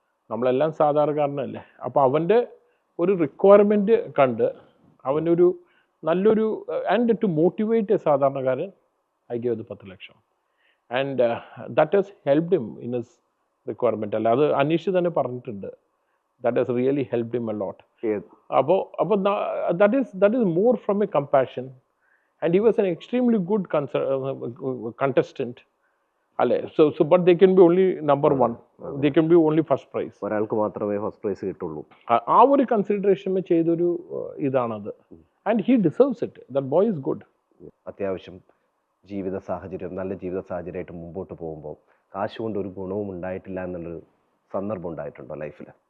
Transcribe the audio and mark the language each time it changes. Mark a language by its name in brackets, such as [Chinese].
[Malayalam] നമ്മളെല്ലാം സാധാരണക്കാരനല്ലേ. അപ്പോൾ അവൻ്റെ ഒരു റിക്വയർമെൻറ്റ് കണ്ട് അവനൊരു നല്ലൊരു [English] and to motivate a [Malayalam] സാധാരണക്കാരൻ [English] I gave the 10 lakh. And that has helped him in his requirement. [Malayalam] അല്ല, അത് അനീഷ് തന്നെ പറഞ്ഞിട്ടുണ്ട്. [English] that has really helped him a lot. [Malayalam] ഏത് [English] അപ്പോൾ that is more from a compassion, and he was an extremely good contestant. അല്ലേ? So but they can be only number one, they can be only first prize. [Malayalam] ഒരാൾക്ക് മാത്രമേ first prize കിട്ടുള്ളൂ. ആ ഒരു consideration ചെയ്തൊരു ഇതാണത്. [English] And he deserves it. That boy is good. [Malayalam] അത്യാവശ്യം ജീവിത സാഹചര്യം, നല്ല ജീവിത സാഹചര്യമായിട്ട് മുമ്പോട്ട് പോകുമ്പോൾ കാശ് കൊണ്ട് ഒരു ഗുണവും ഉണ്ടായിട്ടില്ല എന്നുള്ളൊരു സന്ദർഭം ഉണ്ടായിട്ടുണ്ടോ ലൈഫിൽ?